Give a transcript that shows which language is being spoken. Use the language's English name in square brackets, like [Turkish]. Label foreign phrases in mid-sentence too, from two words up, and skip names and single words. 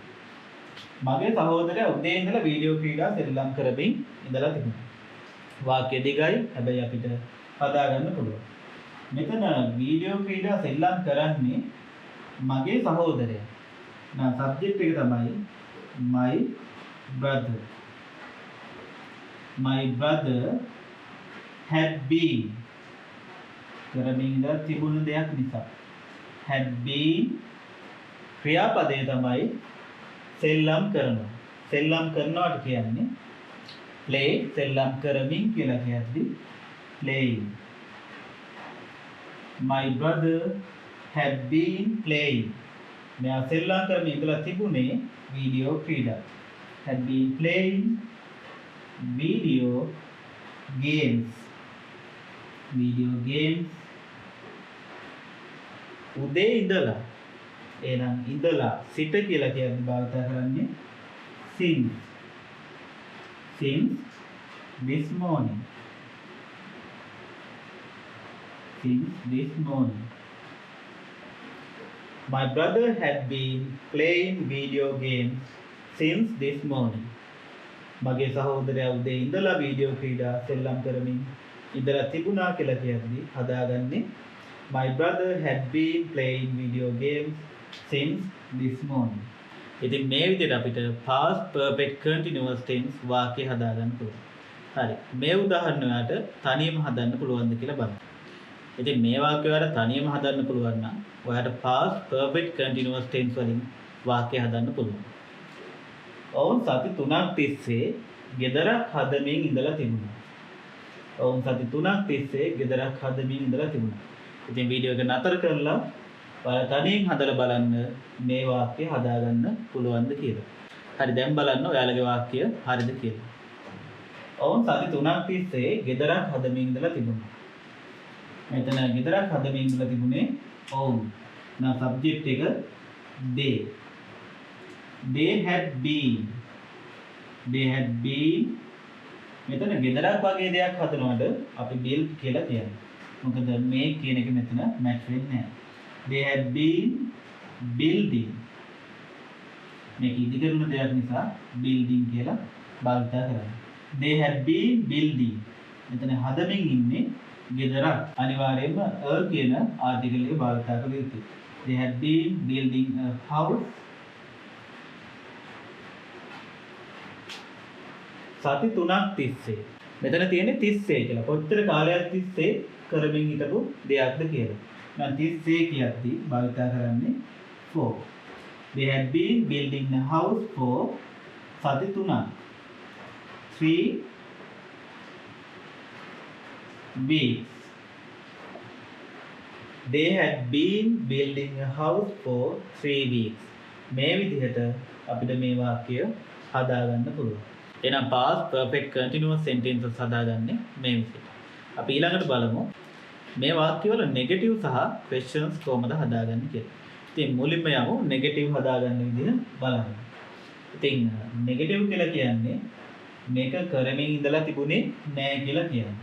[Sinhala] මගේ සහෝදරයා උදේ ඉඳලා වීඩියෝ ක්‍රීඩා සෙල්ලම් කරමින් ඉඳලා තිබුණා. වාක්‍ය දිගයි හැබැයි අපිට හදා ගන්න පුළුවන්. මෙතන වීඩියෝ ක්‍රීඩා සෙල්ලම් කරන්නේ මගේ සහෝදරයා. නා සබ්ජෙක්ට් එක තමයි [English] my brother. My brother had been [Sinhala] කරමින් ඉඳලා තිබුණු දෙයක් නිසා. [English] had been [Sinhala] ක්‍රියාපදේ තමයි සෙල්ලම් කරනවා. සෙල්ලම් කරනවට කියන්නේ play. සෙල්ලම් කරමින් කියලා කියද්දි playing. [English] My brother had been playing. [Sinhala] මෙයා සෙල්ලම් කරමින් ඉඳලා තිබුණේ වීඩියෝ ක්‍රීඩා. [English] had been playing video games. video games. [Sinhala] උදේ ඉඳලා එහෙනම් ඉඳලා සිට කියලා කියන්නේ භාවිතා කරන්නේ since. [English] since this morning. since this morning. My brother had been playing video games since this morning. [Sinhala] මගේ සහෝදරයා උදේ ඉඳලා වීඩියෝ ක්‍රීඩා සෙල්ලම් කරමින් ඉඳලා තිබුණා කියලා කියද්දි හදාගන්නේ [English] my brother had been playing video games since this morning. [Sinhala] ඉතින් මේ විදිහට අපිට [English] past perfect continuous tense [Sinhala] වාක්‍ය හදාගන්න පුළුවන්. හරි. මේ උදාහරණ වලට තනියම හදන්න පුළුවන්ද කියලා බලමු. ඉතින් මේ වාක්‍ය වල තනියම හදන්න පුළුවන් නම් ඔයාලට [English] past perfect continuous tense [Sinhala] වලින් වාක්‍ය හදන්න පුළුවන්. ඔවුන් සති 3ක් තිස්සේ ගෙදරක් හදමින් ඉඳලා තිබුණා. ඔවුන් සති 3ක් තිස්සේ ගෙදරක් හදමින් ඉඳලා තිබුණා. ඉතින් වීඩියෝ එක නතර කරලා ඔයාලා තනියෙන් හදලා බලන්න මේ වාක්‍ය හදාගන්න පුළුවන්ද කියලා. හරි දැන් බලන්න ඔයාලගේ වාක්‍ය හරිද කියලා. ඔවුන් සති 3ක් තිස්සේ ගෙදරක් හදමින් ඉඳලා තිබුණා. මෙතන ගෙදරක් හදමින් ඉඳලා තිබුණේ ඔවුන්. [English] now subject [Sinhala] එක [English] they had been [Sinhala] මෙතන ගෙදරක් වගේ දෙයක් හදනකොට අපි build කියලා කියනවා. මොකද මේ කියන එක මෙතන match වෙන්නේ නැහැ. [English] they had been building [Sinhala] මේක ඉදිකරන දෙයක් නිසා building කියලා භාවිත කරනවා. [English] they had been building [Sinhala] මෙතන හදමින් ඉන්නේ ගෙදරක්. අනිවාර්යයෙන්ම a කියන ආර්ටිකල් එක භාවිත කළ යුතුයි. [English] they had been building a house [Sinhala] සති 3ක් තිස්සේ. මෙතන තියෙන්නේ තිස්සේ කියලා. කොච්චර කාලයක් තිස්සේ කරමින් හිටපු දෙයක්ද කියලා. මම තිස්සේ කියද්දි භාවිත කරන්නේ for. [English] They had been building a house for [Sinhala] සති 3ක්. [English] 3 weeks. They had been building a house for 3 weeks. [Sinhala] මේ විදිහට අපිට මේ වාක්‍ය හදාගන්න පුළුවන්. එහෙනම් [English] past perfect continuous sentences [Sinhala] හදාගන්නේ මේ විදිහට. අපි ඊළඟට බලමු මේ වාක්‍යවල negative සහ questions කොහොමද හදාගන්නේ කියලා. ඉතින් මුලින්ම යමු negative හදාගන්න විදිහ බලන්න. ඉතින් negative කියලා කියන්නේ මේක කරමින් ඉඳලා තිබුණේ නැහැ කියලා කියන්නේ.